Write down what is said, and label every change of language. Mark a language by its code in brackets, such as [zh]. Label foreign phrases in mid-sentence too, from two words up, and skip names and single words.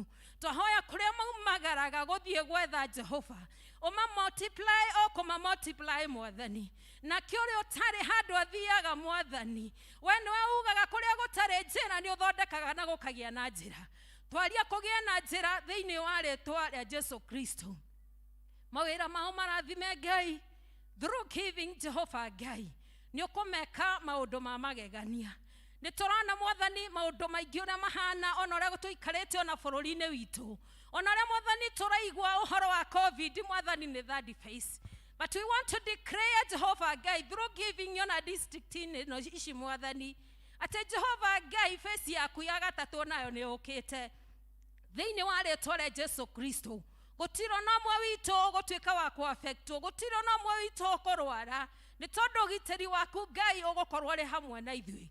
[ki] Twahoya kũrĩa maumagaraga gũthiĩ gwetha Jehova, ũma multiply o kũma multiply Mwathani. Na kĩũrĩa ũtarĩ handũ athiaga Mwathani, we nĩwe ugaga kũrĩa gũtarĩ njĩra nĩ ũthondekaga na gũkagĩa na njĩra. Twaria kũgĩa na njĩra thĩinĩ wa rĩĩtwa rĩa Jesu Kristo. Mawĩra mao marathime Ngai, [en] through giving [ki] Jehova Ngai, nĩ ũkũmeka maũndũ ma magegania. Nĩ tũrona Mwathani maũndũ maingĩ ũrĩa mahana, ona ũrĩa tũikarĩte ona bũrũri-inĩ witũ, ona ũrĩa Mwathani tũraigua ũhoro wa COVID. Mwathani nĩ [en] third phase, but we want to declare Jehova Ngai through giving [ki] ona district ino ici Mwathani, atĩ Jehova Ngai phase yaku ya gatatũ nayo nĩ ũkĩte thĩinĩ wa rĩĩtwa rĩa Jesu Kristo. Gũtirĩ na ũmwe witũ ũgũtuĩka wa kũ-affectwo, gũtirĩ na ũmwe witũ ũkũrwara, nĩ tondũ ũgitĩri waku Ngai ũgũkorwo ũrĩ hamwe na ithuĩ.